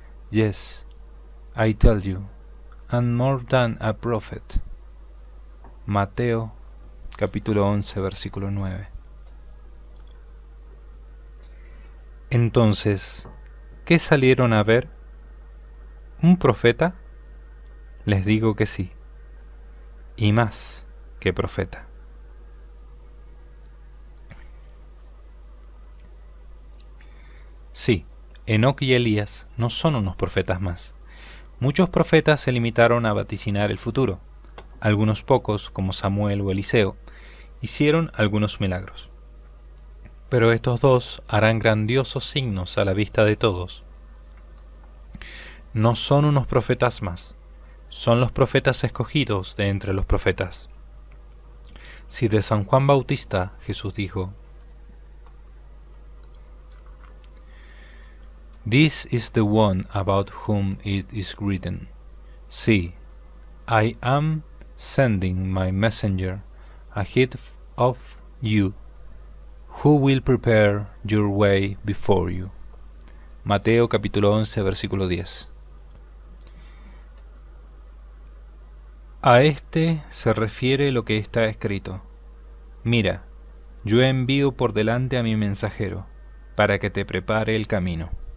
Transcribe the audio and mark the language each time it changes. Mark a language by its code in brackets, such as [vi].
[en] Yes, I tell you, and more than a prophet. [es] Mateo, capítulo 11, versículo 9. Entonces, ¿Qué salieron a ver? ¿Un profeta? Les digo que sí, y más que profeta. Sí, Enoc y Elías no son unos profetas más. Muchos profetas se limitaron a vaticinar el futuro. Algunos pocos, como Samuel o Eliseo, hicieron algunos milagros. Pero estos dos harán grandiosos signos a la vista de todos. No son unos profetas más, son los profetas escogidos de entre los profetas. Si de San Juan Bautista Jesús dijo: [en] "This is the one about whom it is written, See, I am sending my messenger ahead of you, who will prepare your way before you". [es] Mateo capítulo 11, versículo 10. A este se refiere lo que está escrito: Mira, yo envío por delante a mi mensajero, para que te prepare el camino.